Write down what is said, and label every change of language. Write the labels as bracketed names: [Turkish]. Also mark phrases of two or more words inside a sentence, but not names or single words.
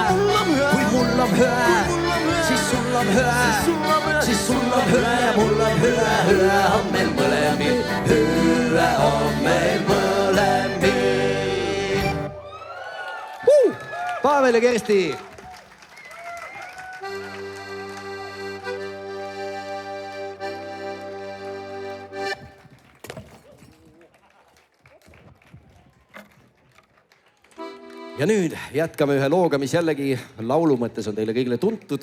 [Finnish] Kui mulla on hyvä, siis sulla on hyvä. Siis sulla on hyvä ja mulla on hyvä. [Estonian] Hyvä on meil mõlemil. Hyvä on meil mõlemil. Pavel ja Kersti. Ja nüüd jätkame ühe looga, mis jällegi laulu mõttes on teile kõigile tuntud.